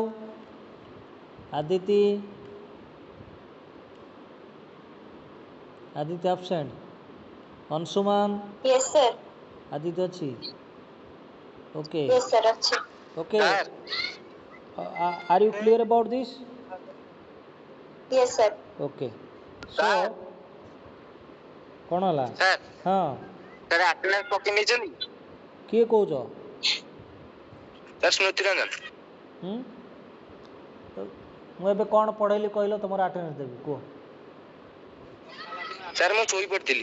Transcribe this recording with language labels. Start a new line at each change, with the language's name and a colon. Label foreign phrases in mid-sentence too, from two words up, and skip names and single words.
English: Aditi absent. Ansuman? Yes, sir. Aditi achi? Okay. Yes, sir. Achi. Okay. Are you clear about this? Yes, sir. Okay. So Sir.
Odia: କ'ଣ ହେଲା? ସାର୍ ହଁ ସାର୍ ଆଟେଣ୍ଡାନ୍ସ ପକେଇ ନେଇଛନ୍ତି? କିଏ କହୁଛ? ସାର୍ ସ୍ମୃତି ରଞ୍ଜନ। ମୁଁ ଏବେ କ'ଣ ପଢ଼େଇଲି କହିଲ ତୁମର ଆଟେଣ୍ଡାନ୍ସ ଦେବି କୁହ? ସାର୍ ମୁଁ ଶୋଇପଡ଼ିଥିଲି।